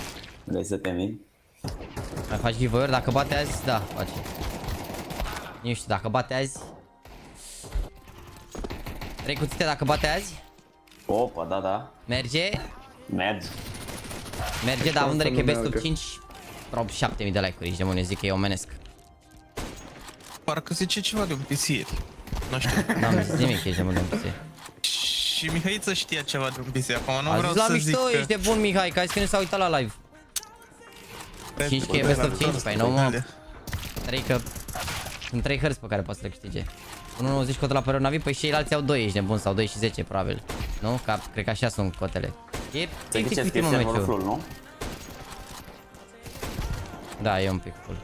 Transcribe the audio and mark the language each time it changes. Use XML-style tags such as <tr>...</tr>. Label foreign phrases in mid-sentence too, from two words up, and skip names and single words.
<ro>Vrei să te mii? Mai faci giveaway-uri? Dacă bate azi, da, face. Nu știu, dacă bate azi... 3 cuțite dacă bate azi? Opa, da. Merge? Merge. Merge, dar având că e</ro> <en>best of 5,</en> <ro>prob 7000 de like-uri, de mâine zic că e omenesc. Parcă zice ceva de un PC. Nu știu. N-am zis nimic, ești de mâine PC. Și Mihaiță știa ceva de un PC, acum nu A vreau zis la să zic mișto, că... ești de bun, Mihai, că ai zis că nu s-a uitat la live. 5 că e</ro> <en>best of 5,</en> <ro>păi nu mă. 3 că... Sunt 3 hărți pe care poți să le câștige. 1.90 cote la părere NaVi, păi și ceilalți au 2, ești de bun, sau 2 și 10 probabil. Nu? Ca, cred că așa sunt cotele. E Ziceți că e mă, serverul meciul. full, nu? Da, e un pic full.</ro>